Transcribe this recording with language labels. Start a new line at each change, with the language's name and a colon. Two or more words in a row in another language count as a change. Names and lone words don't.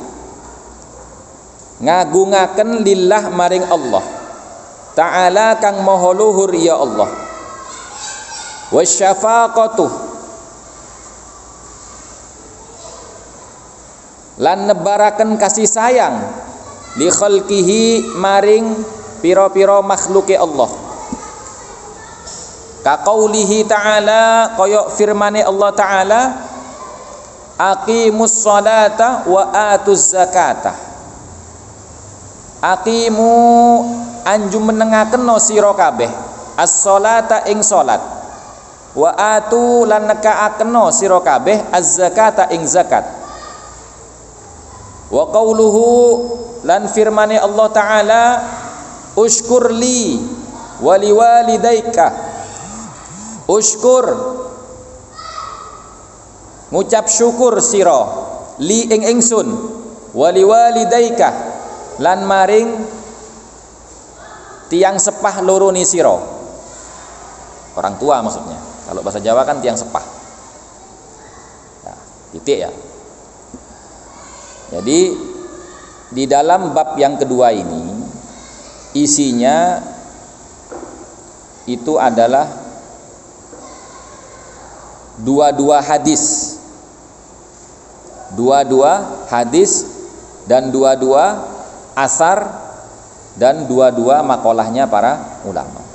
Javanese: ngagungaken lillah maring Allah ta'ala kang maha luhur ya Allah wasyafaqatu lan nebaraken kasih sayang
Arabic: لخلقه
Javanese: maring pira-pira makhluke Allah
Arabic: كقوله تعالى
Javanese: kaya firmane Allah taala
Arabic: أقيموا الصلاة وآتوا الزكاة
Javanese: aqimu anjum menengaken sira kabeh as-salata ing salat wa atu lan nekaaken sira kabeh az-zakata ing zakat
Arabic: وقوله
Javanese: lan firmane Allah taala
Arabic: اشكر لي ولوالديك
Javanese: ushkur ngucap syukur sira li ing ingsun
Arabic: ولوالديك
Javanese: lan maring tiang sepah loro ni sira
Indonesian: orang tua maksudnya kalau bahasa Jawa kan
Javanese: tiang sepah ya, titik ya.
Indonesian: Jadi di dalam bab yang kedua ini isinya itu adalah dua-dua hadis dan dua-dua asar dan dua-dua makolahnya para ulama.